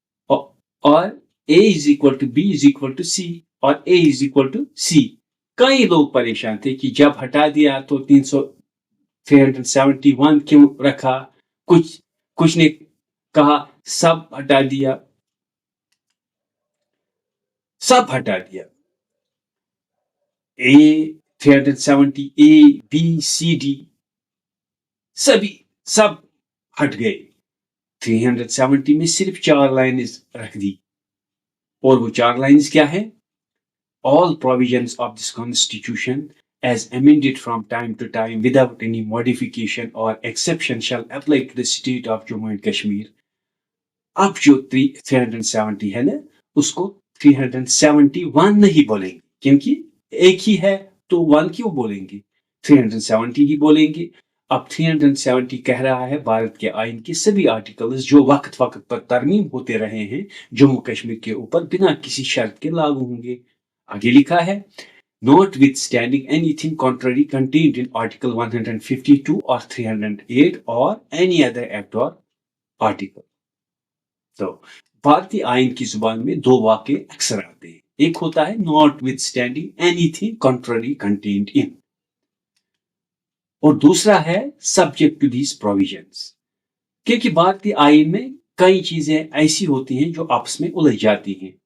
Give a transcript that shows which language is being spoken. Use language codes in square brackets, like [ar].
[en] और A is equal to B is equal to C और A is equal to C। [hi] कई लोग परेशान थे कि जब हटा दिया तो 371 क्यों रखा। कुछ ने कहा सब हटा दिया, सब हटा दिया। A 370 A B C D सब हट गए। 370 में सिर्फ 4 लाइन्स रख दी, और वो 4 लाइन्स क्या है? [en] All provisions of this constitution as amended from time to time without any modification or exception shall apply to the state of Jammu and Kashmir। [hi] अब जो 370 है ना, उसको 371 नहीं बोलेंगे, क्योंकि एक ही है तो 1 क्यों बोलेंगे, 370 ही बोलेंगे। अब 370 कह रहा है भारत के आइन के सभी आर्टिकल्स जो वक्त पर तरमीम होते रहे हैं जम्मू कश्मीर के ऊपर बिना किसी शर्त के लागू होंगे। आगे लिखा है, [en] notwithstanding anything contrary contained in Article 152 or 308 or any other act or article। [hi] तो भारतीय आइन की जुबान में 2 वाक्य अक्सर आते हैं, एक होता है [en] notwithstanding anything contrary contained in, [hi] और दूसरा है [en] subject to these provisions। [hi] क्योंकि भारतीय आइन में कई चीजें ऐसी होती हैं जो आपस में उलझ जाती हैं।